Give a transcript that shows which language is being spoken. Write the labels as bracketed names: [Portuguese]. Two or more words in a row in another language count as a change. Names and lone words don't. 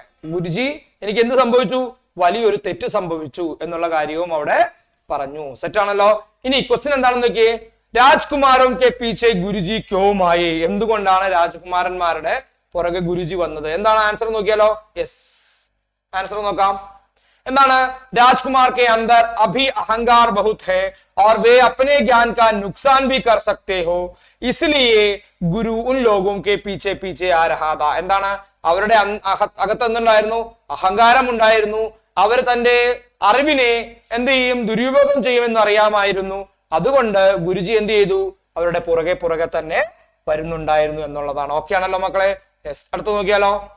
[Malayalam] ഗുരുജി എനിക്ക് എന്ത് സംഭവിച്ചു, വലിയൊരു തെറ്റ് സംഭവിച്ചു എന്നുള്ള കാര്യവും അവിടെ പറഞ്ഞു. സെറ്റാണല്ലോ. ഇനി ക്വസ്റ്റ്യൻ എന്താണെന്ന് നോക്കിയേ. [Hindi] राजकुमारों के पीछे गुरुजी क्यों आए. [Malayalam] എന്തുകൊണ്ടാണ് രാജകുമാരന്മാരുടെ പുറകെ ഗുരുജി വന്നത്? എന്താണ് ആൻസർ നോക്കിയാലോ. യെസ്, ആൻസർ നോക്കാം. [Hindi] എന്താണ്, രാജ്കുമാർ के अंदर अभी अहंकार बहुत है और वे अपने ज्ञान का नुकसान भी कर सकते हो, इसलिए गुरु उन लोगों के पीछे पीछे आ रहा था. [Malayalam] എന്താണ്, അവരുടെ അകത്ത് എന്തുണ്ടായിരുന്നു, അഹങ്കാരം ഉണ്ടായിരുന്നു. അവർ തന്റെ അറിവിനെ എന്ത് ചെയ്യും, ദുരുപയോഗം ചെയ്യുമെന്ന് അറിയാമായിരുന്നു. അതുകൊണ്ട് ഗുരുജി എന്ത് ചെയ്തു, അവരുടെ പുറകെ പുറകെ തന്നെ വരുന്നുണ്ടായിരുന്നു എന്നുള്ളതാണ്. ഓക്കെ ആണല്ലോ മക്കളെ. യെസ്, അടുത്ത് നോക്കിയാലോ.